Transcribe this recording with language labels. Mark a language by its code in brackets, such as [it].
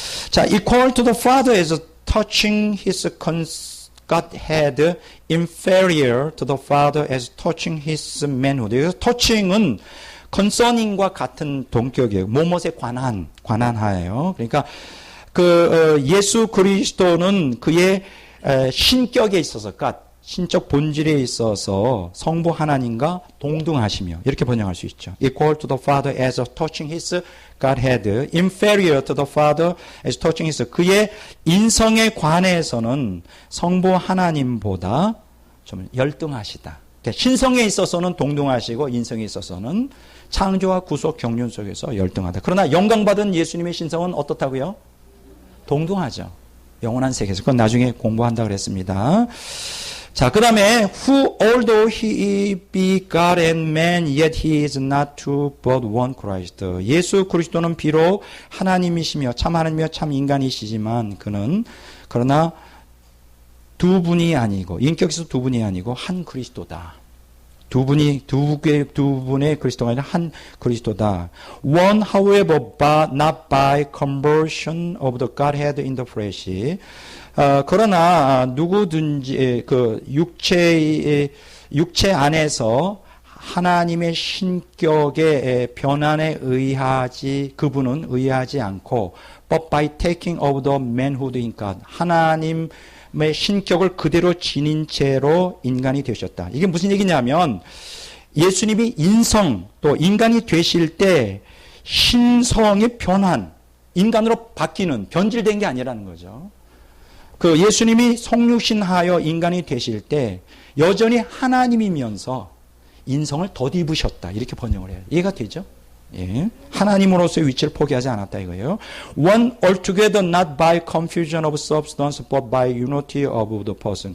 [en] 자, equal to the Father as touching his Godhead, inferior to the Father as touching his manhood. [ko] 그래서 touching은 concerning과 같은 동격이에요. 뭐뭇에 관한하예요. 그러니까 예수 그리스도는 그의 신격에 있어서, 신적 본질에 있어서 성부 하나님과 동등하시며 이렇게 번역할 수 있죠. [en] Equal to the Father as touching his Godhead, inferior to the Father as touching his. [ko] 그의 인성에 관해서는 성부 하나님보다 좀 열등하시다. 그러니까 신성에 있어서는 동등하시고 인성에 있어서는 창조와 구속 경륜 속에서 열등하다. 그러나 영광받은 예수님의 신성은 어떻다고요? 동등하죠. 영원한 세계에서. 그건 나중에 공부한다 그랬습니다. 자, 그 다음에 [en] who although he be God and man yet he is not two but one Christ. [ko] 예수 그리스도는 비록 하나님이시며 참 하나님이며 참 인간이시지만 그는 그러나 두 분이 아니고 인격에서 두 분이 아니고 한 그리스도다. 두 분의 그리스도가 아니라 한 그리스도다. [en] One, however, but not by conversion of the Godhead in the flesh. [ko] 그러나 누구든지 그 육체 안에서 하나님의 신격의 변환에 그분은 의하지 않고 [en] but by taking of the manhood in God. [ko] 하나님의 신격을 그대로 지닌 채로 인간이 되셨다. 이게 무슨 얘기냐면 예수님이 인성 또 인간이 되실 때 신성의 변환, 인간으로 바뀌는 변질된 게 아니라는 거죠. 그 예수님이 성육신하여 인간이 되실 때 여전히 하나님이면서 인성을 덧입으셨다. 이렇게 번역을 해요. 이해가 되죠? 예. 하나님으로서의 위치를 포기하지 않았다 이거예요. [en] One altogether not by confusion of substance but by unity of the person.